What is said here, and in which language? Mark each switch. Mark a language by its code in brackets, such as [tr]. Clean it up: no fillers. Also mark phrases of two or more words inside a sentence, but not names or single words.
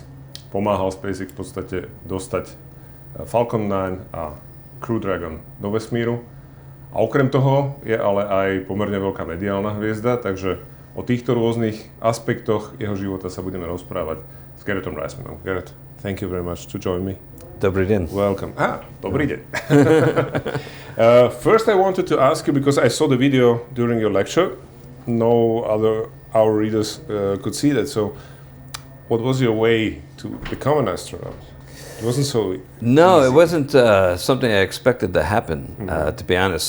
[sk] Pomáhal SpaceX v podstate dostať Falcon 9 a Crew Dragon do vesmíru. A okrem toho je ale aj pomerne veľká mediálna hviezda, takže o týchto rôznych aspektoch jeho života sa budeme rozprávať s Garrettom Reismanom. [en] Garrett, thank you very much to join me. [sk] Dobrý deň. Welcome. Dobrý deň. [en] First I wanted to ask you, because I saw the video during your lecture, no other our readers could see that, so what was your way to become an astronaut? It wasn't so No, easy. it wasn't something I expected to happen, to be honest.